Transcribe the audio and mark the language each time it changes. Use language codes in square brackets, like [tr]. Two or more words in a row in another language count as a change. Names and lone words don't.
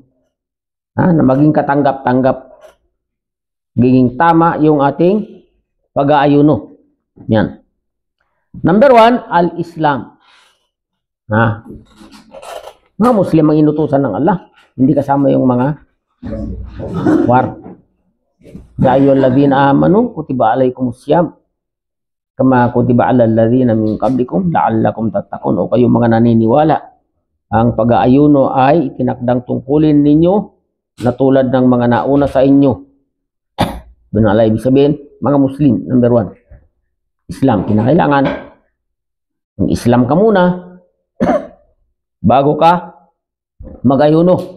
[tl] Na maging katanggap-tanggap. Magiging tama yung ating pag-aayuno. Yan. Number 1, al-Islam. Mga Muslim ang inutusan ng Allah. Hindi kasama yung mga war. [ar] يا أيها الذين آمنوا كتب عليكم الصيام كما كتب على الذين من قبلكم لعلكم تتقون. [tl] O kayong mga naniniwala, ang pag-aayuno ay itinakdang tungkulin ninyo na tulad ng mga nauna sa inyo. Doon ibig sabihin, mga Muslim, number 1. Islam, kinakailangan. Ang Islam ka muna bago ka mag-ayuno.